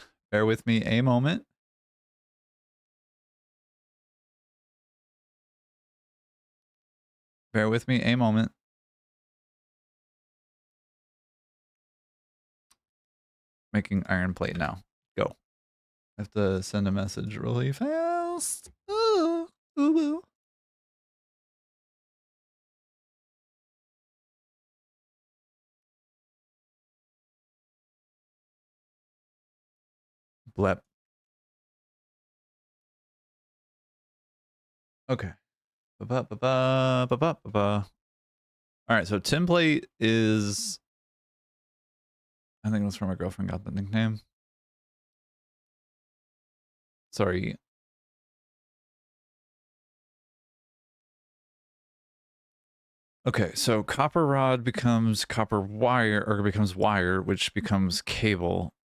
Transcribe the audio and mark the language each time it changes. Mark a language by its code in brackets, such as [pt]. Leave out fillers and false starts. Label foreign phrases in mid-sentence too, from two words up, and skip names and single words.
[en] Bear with me a moment. Bear with me a moment. Making iron plate now. Go. I have to send a message really fast. Ooh, ooh, ooh. Blep. Okay. Ba-ba-ba-ba, ba-ba-ba-ba. All right, so template is, I think that's where my girlfriend got the nickname. Sorry. Okay, so copper rod becomes copper wire, or becomes wire, which becomes cable.